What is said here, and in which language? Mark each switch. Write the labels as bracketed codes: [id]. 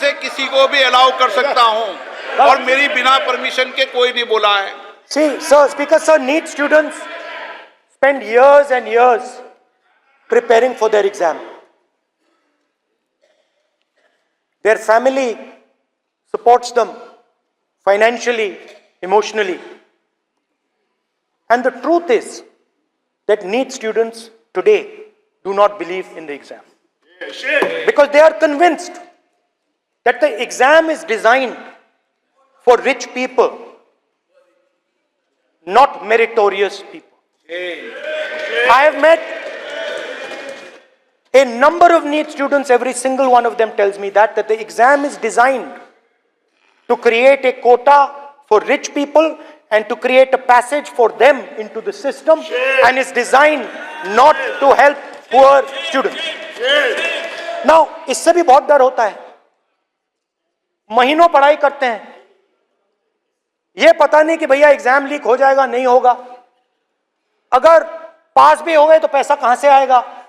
[hi] से किसी को भी अलाउ कर सकता हूं और मेरी बिना परमिशन के कोई नहीं बोला है। [en] See, sir, Speaker sir, neat students spend years and years preparing for their exam. Their family supports them financially, emotionally. And the truth is that NEET students today do not believe in the exam. Because they are convinced that the exam is designed for rich people, not meritorious people. I have met a number of NEET students, every single one of them tells me that the exam is designed to create a quota for rich people and to create a passage for them into the system, and is designed not to help poor students. [hi] Now, इससे भी बहुत डर होता है. महीनों पढ़ाई करते हैं, ये पता नहीं कि भैया एग्जाम लीक हो जाएगा नहीं होगा, अगर पास भी हो गए तो पैसा कहां से आएगा.